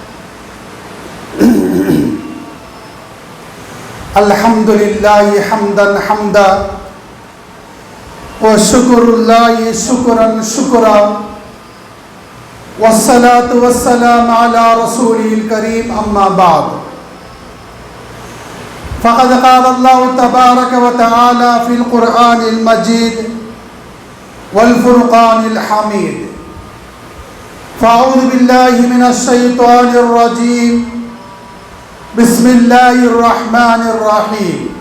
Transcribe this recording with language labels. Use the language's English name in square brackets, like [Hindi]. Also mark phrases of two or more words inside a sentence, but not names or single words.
[Arabic] الحمد لله حمدا حمدا وشكر الله شكرا شكرا والصلاة والسلام على الرسول الكريم. أما بعد. ஃபகத் قال الله تبارك وتعالى في القرآن المجيد والفرقان الحميد. فأعوذ بالله من الشيطان الرجيم. بسم الله الرحمن الرحيم.